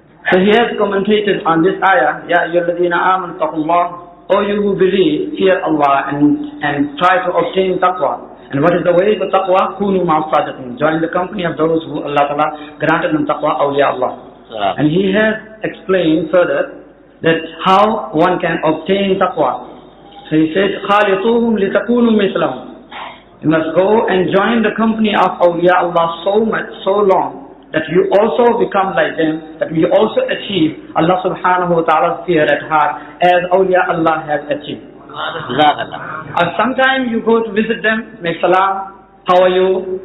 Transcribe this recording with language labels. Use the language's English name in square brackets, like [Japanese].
[English] So he has commentated on this ayah, [Arabic] Ya ayyuhalladhina amanu taqullaha, [English] O you who believe, fear Allah and try to obtain taqwa. And what is the way for taqwa? [Arabic] Kunu ma'as sadiqin. [English] Join the company of those who Allah Ta'ala granted them taqwa, awliya Allah. And he has explained further that how one can obtain taqwa. So he said, [Arabic] خَالِطُوهُمْ لِتَكُونُوا مِثْلَهُمْ. [English] You must go and join the company of awliya Allah so much, so long, that you also become like them, that you also achieve Allah subhanahu wa ta'ala's fear at heart as awliya Allah has achieved. Or sometime you go to visit them, make salam, how are you?